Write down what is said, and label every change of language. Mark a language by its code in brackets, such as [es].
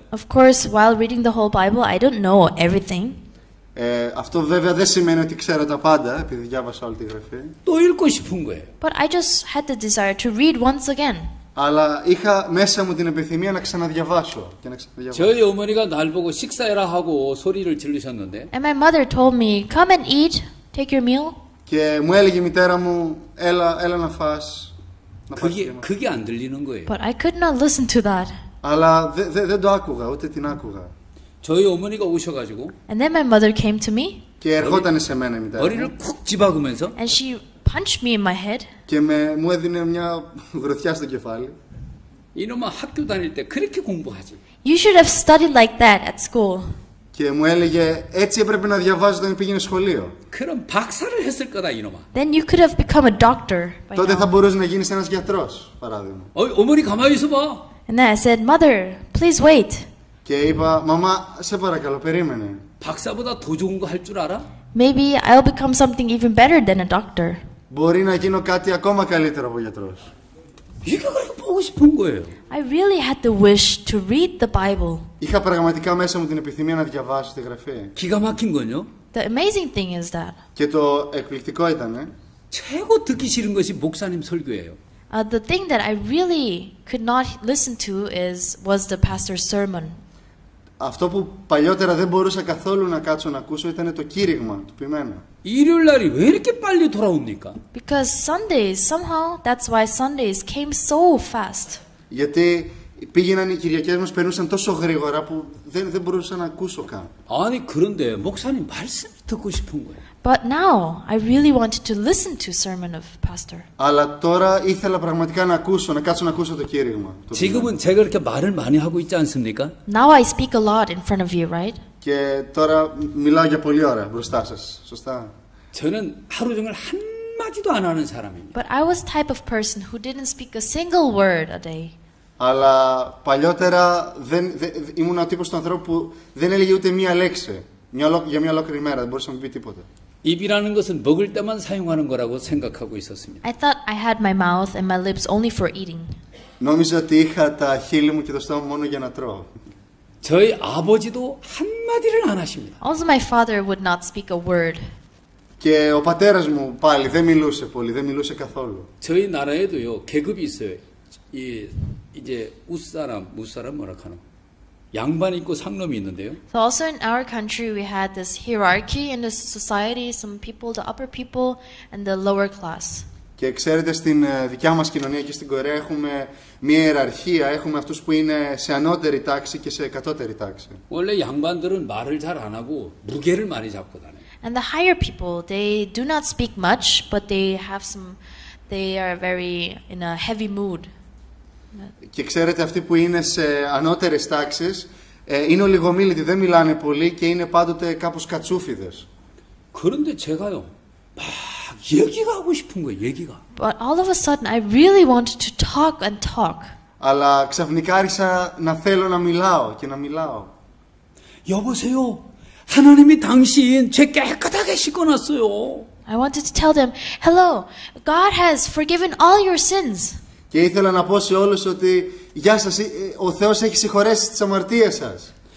[en] Of course, while reading the whole Bible, I don't know everything. [el] Αυτό βέβαια δεν σημαίνει ότι ξέρω τα πάντα, επειδή διάβασα όλη τη γραφή. [ko] 또 읽고 싶은 거예요. [en] But I just had the desire to read once again. [el] Αλλά είχα μέσα μου την επιθυμία να ξαναδιαβάσω και να ξαναδιαβάσω. [ko] 저희 어머니가 날 보고 식사해라 하고 소리를 지르셨는데 [en] And my mother told me, come and eat, take your meal. [el] Και μου έλεγε η μητέρα μου, έλα να φας. [ko] 그게 안 들리는 거예요. [en] But I could not listen to that. [el] Αλλά δεν το άκουγα, ούτε την άκουγα. [ko] 저희 어머니가 오셔가지고 [en] And then my mother came to me. [el] Και ερχόταν σε μένα η μητέρα μου. [ko] 머리를 쿡 집어가면서 [en] And she punched me in my head. [el] Και μου έδινε μια γροθιά στο κεφάλι. [ko] 이놈아 학교 다닐 때 그렇게 공부하지. [en] You should have studied like that at school. [el] Και μου έλεγε, έτσι έπρεπε να διαβάζω όταν πήγαινε σχολείο. [ko] 그럼 박사를 했을 거다 이놈아. [en] Then you could have become a doctor by [el] Τότε θα [en] now. [el] μπορούσε να γίνεις ένας γιατρός, παράδειγμα. [ko] 어머니 가만히 있어봐. [en] And then I said, Mother, please wait. [el] Και είπα, μαμά, σε παρακαλώ, περίμενε. [ko] 박사보다 더 좋은 거 할 줄 알아? [en] Maybe I'll become something even better than a doctor. [el] Μπορεί να γίνω κάτι ακόμα καλύτερο από γιατρός. [ko] 이게 그렇게 보고 싶은 거예요. [en] I really had the wish to read the Bible. [el] Είχα πραγματικά μέσα μου την επιθυμία να διαβάσω τη γραφή. [ko] 기가 막힌 건요. [en] The amazing thing is that [el] Και το εκπληκτικό ήταν, [ko] 최고 듣기 싫은 것이 목사님 설교예요. [en] the thing that I really could not listen to was the pastor's sermon. [el] Αυτό που παλιότερα δεν μπορούσα καθόλου να κάτσω να ακούσω ήταν το κήρυγμα του ποιμένου. [ko] 일요일 날이 왜 이렇게 빨리 돌아옵니까? [en] Because Sundays, somehow, that's why Sundays came so fast. [el] Γιατί πήγαιναν οι Κυριακές μας, περνούσαν τόσο γρήγορα που δεν μπορούσα να ακούσω καν. [ko] 아니 그런데 목사님 말씀을 듣고 싶은 거예요. [en] But now, I really wanted to listen to sermon of pastor. [el] Αλλά τώρα ήθελα πραγματικά να κάτσω να ακούσω το κήρυγμα. [ko] 지금은 제가 이렇게 말을 많이 하고 있지 않습니까? [en] Now I speak a lot in front of you, right? [el] Και τώρα μιλάω για πολλή ώρα μπροστά σας, σωστά? [ko] 저는 하루 종일 한마디도 안 하는 사람입니다. [en] But I was type of person who didn't speak a single word a day. [el] Αλλά παλιότερα ήμουν ο τύπος του ανθρώπου που δεν έλεγε ούτε μία λέξη. Για μια ολόκληρη μέρα δεν μπορούσα να μου πει τίποτα. [ko] 입이라는 것은 먹을 때만 사용하는 거라고 생각하고 있었습니다. [en] I thought I had my mouth and my lips only for eating. [el] Νόμιζα ότι είχα τα χείλη μου και το στόμα μου μόνο για να τρώω. [ko] 저희 아버지도 한마디를 안 하십니다. [en] Also my father would not speak a word. [el] Και ο πατέρας μου πάλι δεν μιλούσε πολύ, δεν μιλούσε καθόλου. [ko] 저희 나라에도요 계급이 있어요. 이제 무사람 뭐라 하나? 양반 있고 상놈이 있는데요. [en] So also in our country we had this hierarchy in the society, some people, the upper people and the lower class. [el] Και ξέρετε, στην δικιά μας κοινωνία και στην Κορέα έχουμε μια ιεραρχία, έχουμε αυτούς που είναι σε ανώτερη τάξη και σε κατώτερη τάξη. [ko] 원래 양반들은 말을 잘 안 하고 무게를 많이 잡고 다녀요. [en] And the higher people, they do not speak much, but they are very in a heavy mood. [el] Και ξέρετε, αυτοί που είναι σε ανώτερες τάξεις είναι ολιγομίλητοι, δεν μιλάνε πολύ και είναι πάντοτε κάπως κατσούφιδες. [ko] 그런데 제가요 막 얘기가 하고 싶은 거예요. 얘기가. [en] But all of a sudden I really wanted to talk and talk. [el] Αλλά ξαφνικά άρχισα να θέλω να μιλάω και να μιλάω. [ko] 여보세요. 하나님이 당신 죄 깨끗하게 씻어놨어요. [en] I wanted to tell them, hello, God has forgiven all your sins. [el] Και ήθελα να πω σε όλους ότι γεια σας, ο Θεός έχει συγχωρέσει τις αμαρτίες σας.